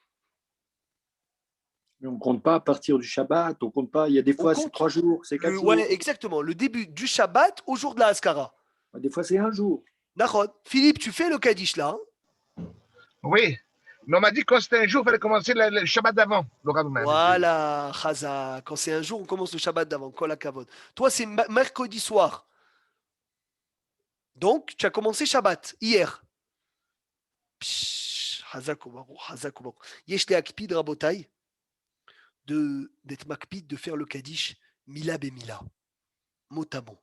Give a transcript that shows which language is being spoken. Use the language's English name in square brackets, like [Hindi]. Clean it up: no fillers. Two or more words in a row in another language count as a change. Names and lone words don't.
[French] Mais on ne compte pas à partir du Shabbat, on compte pas, il y a des fois c'est 3 jours, c'est 4 jours. Ouais, exactement, le début du Shabbat au jour de la Haskara. Des fois c'est 1 jour. D'accord. Philippe, tu fais le Kaddish là, hein? Oui, mais on m'a dit que quand c'était un jour, il fallait commencer le Shabbat d'avant. Voilà, Chaza. Quand c'est un jour, on commence le Shabbat d'avant. [Hebrew] כל הכבוד. [French] Toi, c'est mercredi soir. Donc, tu as commencé Shabbat hier. [Hebrew] חזק וברוך, חזק וברוך. יש להקפיד רבותי [French] d'être makpid, de faire le Kaddish [Hebrew] מילה במילה, [French] mot à mot.